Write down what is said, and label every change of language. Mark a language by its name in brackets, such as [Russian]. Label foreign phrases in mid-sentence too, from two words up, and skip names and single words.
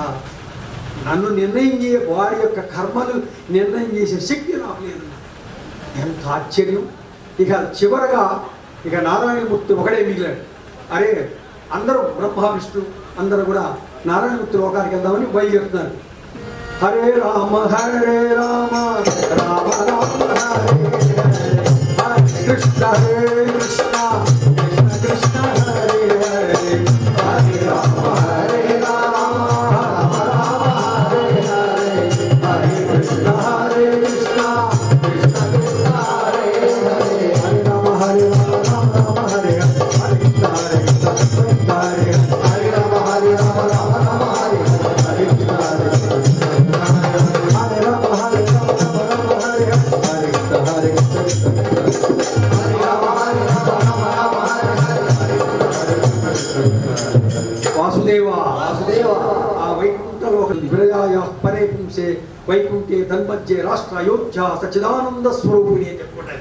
[Telugu] నన్ను నిర్ణయం వాడి యొక్క కర్మలు నిర్ణయం చేసే శక్తి నాకు లేదు. ఎంత ఆశ్చర్యం. ఇక చివరగా ఇక నారాయణమూర్తి ఒకడే మిగిలాడు. అరే అందరూ బ్రహ్మ విష్ణు అందరూ కూడా నారాయణమూర్తి లోకానికి వెళ్దామని బయలుదేరుతున్నారు. [Sanskrit] హరే రామ హరే రామ రామ రామ హరే హరే హరే కృష్ణ హరే కృష్ణ కృష్ణ కృష్ణ హరే హరే హరే రామ హరే రామ రామ రామ హరే హరే హరే కృష్ణ హరే కృష్ణ కృష్ణ కృష్ణ హరే హరే హరే రామ హరే రామ రామ రామ హరే హరే హరే కృష్ణ హరే కృష్ణ కృష్ణ హరే హరే రామ హరే రామ రామ రామ హరే హరే కృష్ణ హరే వాసుదేవా వాసుదేవా. ఆ వైకుంఠలో విరజాయ పరే పుంసే వైకుంఠే తన్మధ్యే రాష్ట్ర అయోధ్య సచ్చిదానంద స్వరూపిణి [Telugu] అని చెప్పుకుంటారు.